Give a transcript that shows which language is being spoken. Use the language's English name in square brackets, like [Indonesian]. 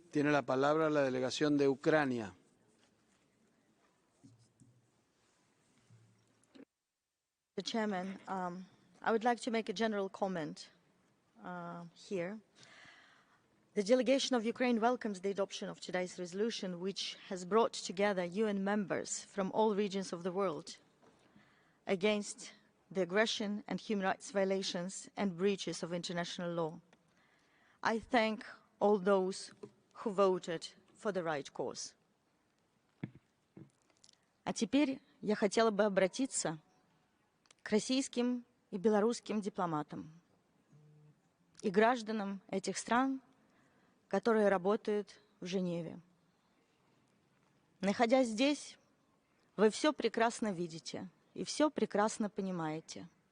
[Spanish] Tiene la palabra la delegación de Ucrania. [English] Mr. Chairman, I would like to make a general comment here. The delegation of Ukraine welcomes the adoption of today's resolution, which has brought together UN members from all regions of the world against the aggression and human rights violations and breaches of international law. I thank all those who voted for the right cause. [Russian] А теперь я хотела бы обратиться к российским и белорусским дипломатам и гражданам этих стран, которые работают в Женеве. Находясь здесь, вы все прекрасно видите и все прекрасно понимаете.